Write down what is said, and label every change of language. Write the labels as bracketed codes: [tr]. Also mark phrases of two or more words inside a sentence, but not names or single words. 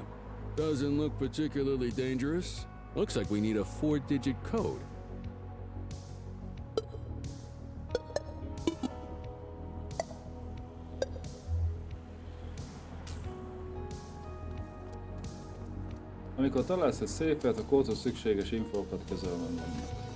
[en] Doesn't look particularly dangerous. Looks like we need a 4-digit code. [hu] Amikor találsz egy széfet, a kódhoz szükséges infókat kezelned vannak.